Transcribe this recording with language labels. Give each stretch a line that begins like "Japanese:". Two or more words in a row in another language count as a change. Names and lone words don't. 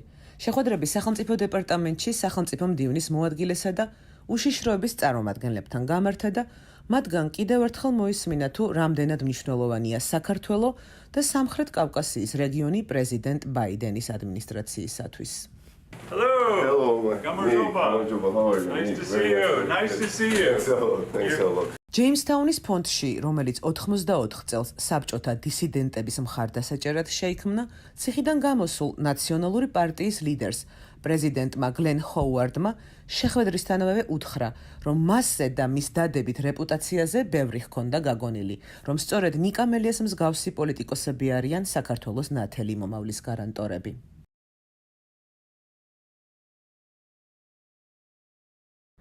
Georgian: შეხვედრები სახელმწიფო დეპარტამენტში სახელმწიფო მდივნის მოადგილესა და უშიშროების წარმომადგენლებთან გამართა და მათგან კიდევ ერთხელ მოისმინა თუ რამდენად მნიშვნელოვანია საქართველო და სამხრეთ კავკასიის რეგიონი პრეზიდენტ ბაიდენის ადმინისტრაციისათვის.
English: Hello. Gamorjoba. How are you? Nice to see you. Nice to see you. Thanks a lot.
Georgian: ჯეიმსთაუნის ფონდში, რომელიც 84 წელს საბჭოთა დისიდენტების მხარდასაჭერად შეიქმნა, ციხიდან გამოსულ ნაციონალური პარტიის ლიდერს, პრეზიდენტმა გლენ ჰოუარდმა შეხვედრისთანავე უთხრა, რომ მასზე და მის დადებით რეპუტაციაზე ბევრი ჰქონდა გაგონილი, რომ სწორედ ნიკა მელიას მსგავსი პოლიტიკოსები არიან საქართველოს ნათელი მომავლის გარანტორები.